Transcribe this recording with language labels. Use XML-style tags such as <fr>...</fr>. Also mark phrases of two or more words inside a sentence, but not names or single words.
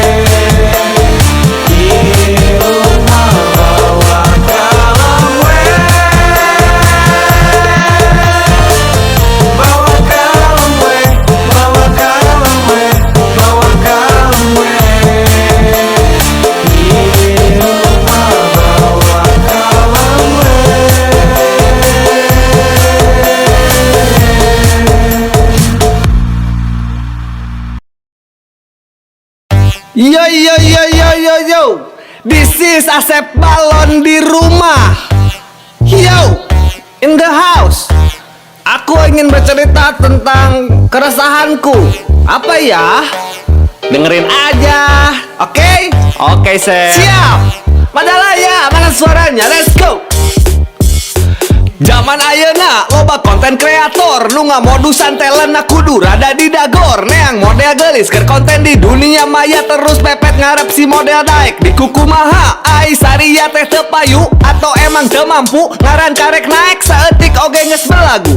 <su>Hirup mah bawa kalem we, bawa kalem we, bawa kalem we, bawa kalem we. Hirup mah bawa kalem we.</su> <en>Yo yo yo yo yo yo, this is Asep Balon</en> <id>di rumah.</id> <en>Yo, in the house.</en> <id>Aku ingin bercerita tentang keresahanku. Apa ya? Dengerin aja, oke? Oke, Sep. Siap. Madalaya, mana suaranya?</id> <en>Let's go.</en> <su>Zaman ayeuna loba konten kreator nu ngamodusan talent kudu rada didagor. Neang model gelis keur konten di dunia maya terus pepet ngarep si model daek di kuku maha. Ai saria teh teu payu atau emang teu mampu ngaran karek naek saeutik oge geus belagu.</su>